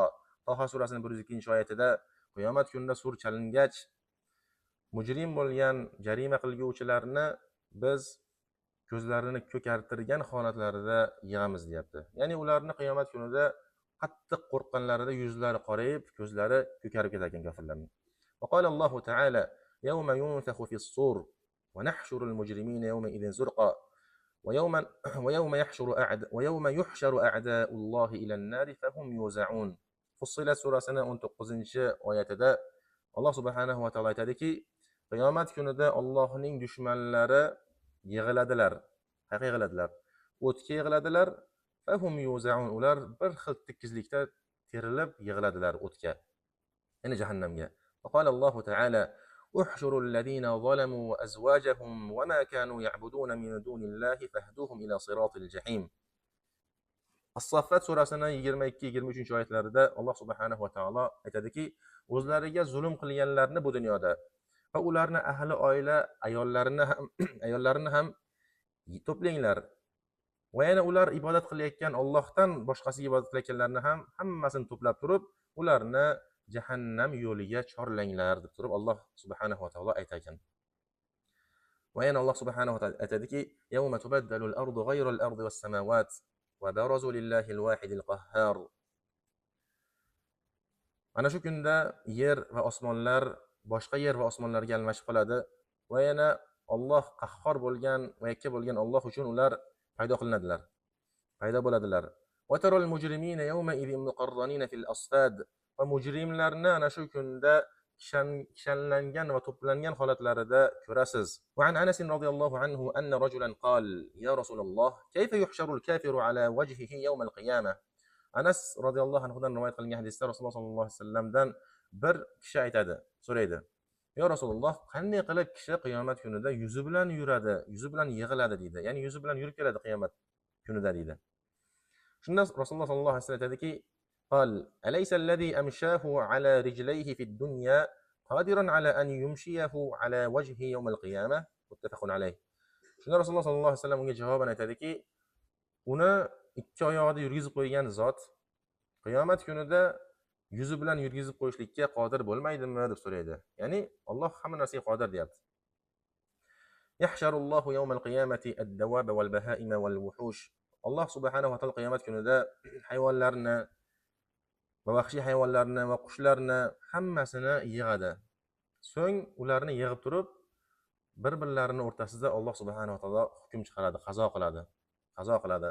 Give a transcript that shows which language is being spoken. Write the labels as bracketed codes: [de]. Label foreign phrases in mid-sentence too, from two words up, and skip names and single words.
[uz] Toha surasining 102-oyatida qiyomat kunida sur chalingach, mujrim bo'lgan jarima qilguvchilarni biz ko'zlarini ko'kartirgan holatlarida yig'amiz deyapti. Ya'ni ularni qiyomat kunida qattiq qo'rqqanlarida yuzlari qorayib, ko'zlari ko'karib ketar ekan kofirlarning. [ar] وقال الله تعالى يوم ينفخ في الصور ونحشر المجرمين يومئذ زرقا ويوم يحشر أعداء الله إلى النار فهم يوزعون." [uz] Fussilat surasining 19-oyatida Alloh [ar] سبحانه وتعالى [uz] aytadiki, qiyomat kunida Allohning dushmanlari yig'iladilar. Qayerga yig'iladilar? O'tga yig'iladilar. [ar] فهم يوزعون, [uz] ular bir xil tekizlikda terilib yig'iladilar o'tga, ya'ni jahannamga. [ar] وقال الله تعالى احشروا الذين ظلموا وأزواجهم وما كانوا يعبدون من دون الله فاهدوهم إلى صراط الجحيم." [uz] As-Saffat surasining 22-23-oyatlarida Alloh [ar] سبحانه وتعالى [uz] aytadiki, o'zlariga zulm qilganlarni bu dunyoda va ularning ahli oila ayollarini ham to'planglar. va yana ular ibodat qilayotgan Allohdan boshqasiga ibodat qilayotganlarni ham hammasini to'plab turib, ularni jahannam yo'liga chorlanglar deb turib Alloh [ar] سبحانه وتعالى [uz] aytar ekan. Va yana Alloh [ar] سبحانه وتعالى [uz] aytadiki: [ar] "يوم تبدل الأرض غير الأرض والسماوات وبرزوا لله الواحد القهار." [uz] Ana shu kunda yer va osmonlar boshqa yer va osmonlarga almashib qoladi va yana Alloh qahhor bo'lgan va yakka bo'lgan Alloh uchun ular paydo qilinadilar. Paydo bo'ladilar. [ar] وترى المجرمين يومئذ مقرنين في الأصفاد. [uz] Va mujrimlarni ana shu kunda kishanlangan va to'plangan holatlarida ko'rasiz. [ar] وعن أنس رضي الله عنه أن رجلا قال يا رسول الله كيف يحشر الكافر على وجهه يوم القيامة?" [uz] Anas [ar] رضي الله عنه [uz] rivoyat qilingan hadisda Rasululloh [ar] صلى الله عليه وسلم [uz] bir kishi aytadi, so'raydi: [ar] "يا رسول الله, [uz] qanday qilib kishi qiyomat kunida yuzi bilan yuradi, yuzi bilan yig'iladi?" deydi. Ya'ni yuzi bilan yurib keladi qiyomat kunida deydi. Shunda Rasululloh [ar] صلى الله عليه وسلم [uz] aytadiki: [ar] "قال أليس الذي أمشاه على رجليه في الدنيا قادرا على أن يمشيه على وجهه يوم القيامة متفق عليه. [uz] Shunda Rasululloh [ar] صلى الله عليه وسلم [uz] unga javoban aytadiki: "Uni ikki oyog'ida yurgizib qo'ygan zot qiyomat kunida yuzi bilan yurgizib qo'yishlikka qodir bo'lmaydimi?" deb so'raydi. Ya'ni Alloh hamma narsaga qodir deyapti. [ar] يحشر الله يوم القيامة الدواب والبهائم والوحوش. [uz] Alloh [ar] سبحانه وتعالى [uz] qiyomat kunida hayvonlarni va vahshiy hayvonlarni va qushlarni hammasini yig'adi. So'ng ularni yig'ib turib, bir-birlarining o'rtasida Alloh [ar] سبحانه وتعالى [uz] hukm chiqaradi, qazo qiladi.